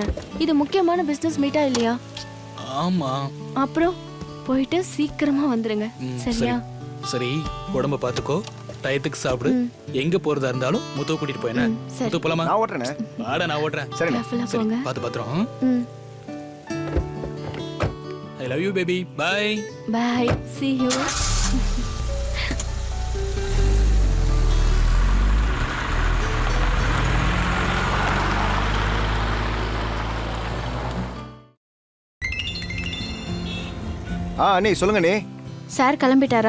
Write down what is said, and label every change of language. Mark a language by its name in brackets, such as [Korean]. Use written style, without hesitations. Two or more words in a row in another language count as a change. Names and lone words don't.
[Tamil] இது முக்கியமான [English] business meet [Tamil] இல்லையா? ஆமா. அப்புறம் போயிட்டு சீக்கிரமா வந்துருங்க. சரியா? சரி உடம்ப பாத்துக்கோ. டயத்துக்கு சாப்பிடு. எங்க போறதா இருந்தாலும் முத்து கூட்டிட்டு போயேனே. முத்து போலாமா? நான் ஓட்டுறேனே. வாடா நான் ஓட்டுறேன். சரிண்ணே. கேர்ஃபுல்லா சரி போங்க. பாத்து பாத்துறோம். [English] I love you baby. Bye. Bye. See you. [Tamil] அண்ணி சொல்லுங்க அண்ணி. சார் கிளம்பிட்டாரா?